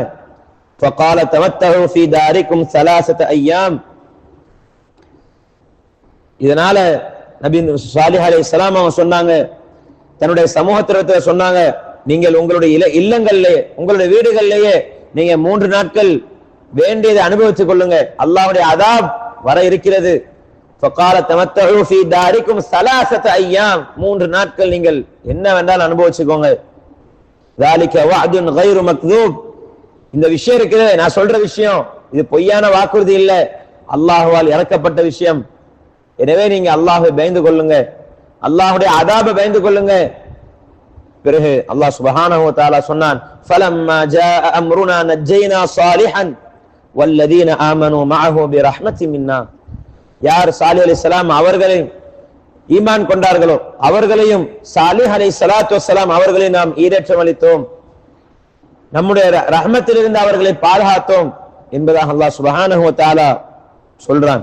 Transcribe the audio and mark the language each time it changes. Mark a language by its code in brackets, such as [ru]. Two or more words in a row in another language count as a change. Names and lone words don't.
[ar] فقال تمتعوا في داركم ثلاثة أيام, [ta] இதனால நபி சாலிஹ் அலைஹிஸ்ஸலாம் அவங்க சொன்னாங்க, தன்னுடைய சமூகத்தினத்துல சொன்னாங்க, நீங்கள் உங்களுடைய இல்லங்கள்லே, உங்களுடைய வீடுகளிலேயே நீங்க 3 நாட்கள் வேண்டியதை அனுபவித்துக் கொள்ளுங்க, அல்லாஹ்வுடைய அதாப் வர இருக்கிறது. [ar] فقال تمتعوا في داركم ثلاثة أيام, [ta] 3 நாட்கள் நீங்கள் என்ன வேண்டாலும் அனுபவிச்சுக்கோங்க. [ar] ذلك وعد غير مكذوب, [ta] இந்த விஷயம் இருக்குது, நான் சொல்ற விஷயம் இது பொய்யான வாக்குறுதி இல்ல, அல்லாஹ்வால் இறக்கப்பட்ட விஷயம். எனவே நீங்க அல்லாஹ்வை பயந்து கொள்ளுங்க, அல்லாஹ்வுடைய அதாபை பயந்து கொள்ளுங்க. பிறகு அல்லாஹ் [ar] سبحانه وتعالى [ta] சொன்னான், [ar] فلما جاء امرنا نجينا صالحا والذين آمنوا معه برحمة منا, [ta] யார் சாலிஹ் அலைஹிஸ்ஸலாம் அவர்களை ஈமான் கொண்டார்களோ அவர்களையும் சாலிஹ் [ar] عليه الصلاة والسلام [ta] அவர்களை நாம் ஈடேற்றம் அளித்தோம், நம்முடைய ரஹ்மத்திலிருந்து அவர்களை பாதுகாத்தோம் என்பதாக அல்லாஹ் [ar] سبحانه وتعالى [ta] சொல்றான்.